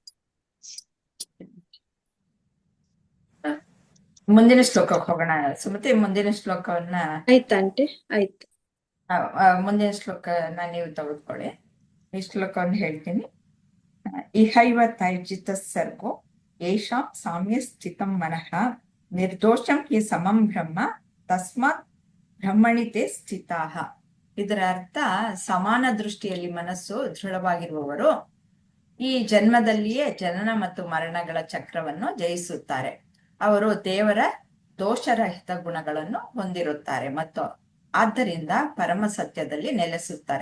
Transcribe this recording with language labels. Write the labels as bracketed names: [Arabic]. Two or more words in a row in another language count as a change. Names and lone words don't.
[Kannada] ಮುಂದಿನ ಶ್ಲೋಕಕ್ಕೆ ಹೋಗೋಣ ಸುಮತಿ. ಮುಂದಿನ ಶ್ಲೋಕವನ್ನ ಆಯ್ತಂಟಿ, ಆಯ್ತು. ಮುಂದಿನ ಶ್ಲೋಕನ ನೀವು ತೆಗೆದುಕೊಳ್ಳಿ. ಈ ಶ್ಲೋಕವನ್ನು ಹೇಳ್ತೀನಿ. [Sanskrit] ಇಹೈವ ತೈರ್ಜಿತ ಸರ್ಗೋ ಯೇಷಾಂ ಸಾಮ್ಯ ಸ್ಥಿತಂ ಮನಃ ನಿರ್ದೋಷಂ ಹಿ ಸಮಂ ಬ್ರಹ್ಮ ತಸ್ಮಾತ್ ಬ್ರಹ್ಮಣಿತೆ ಸ್ಥಿತಾಹ. [Kannada] ಇದರ ಅರ್ಥ, ಸಮಾನ ದೃಷ್ಟಿಯಲ್ಲಿ ಮನಸ್ಸು ದೃಢವಾಗಿರುವವರು ಈ ಜನ್ಮದಲ್ಲಿಯೇ ಜನನ ಮತ್ತು ಮರಣಗಳ ಚಕ್ರವನ್ನು ಜಯಿಸುತ್ತಾರೆ. ಅವರು ದೇವರ ದೋಷರಹಿತ ಗುಣಗಳನ್ನು ಹೊಂದಿರುತ್ತಾರೆ ಮತ್ತು ಆದ್ದರಿಂದ ಪರಮ ಸತ್ಯದಲ್ಲಿ ನೆಲೆಸುತ್ತಾರೆ.